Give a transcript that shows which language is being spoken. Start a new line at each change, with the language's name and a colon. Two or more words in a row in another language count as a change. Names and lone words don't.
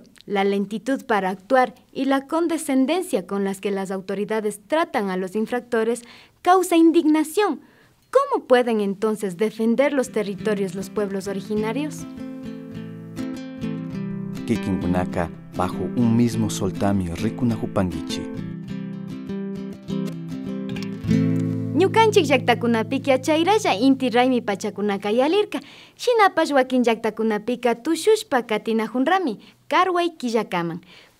Spanish: La lentitud para actuar y la condescendencia con las que las autoridades tratan a los infractores causa indignación. ¿Cómo pueden entonces defender los territorios los pueblos originarios?
Quechua: Kikinkunaka
Spanish: bajo un mismo soltamio
Quechua: rikunahupangichi. Ñukanchik llaqtakunapika chayralla inti raymi pachakunaka yalirka. Shinapash wakin llaqtakunapika tushushpa katinahunrami, karway killakaman.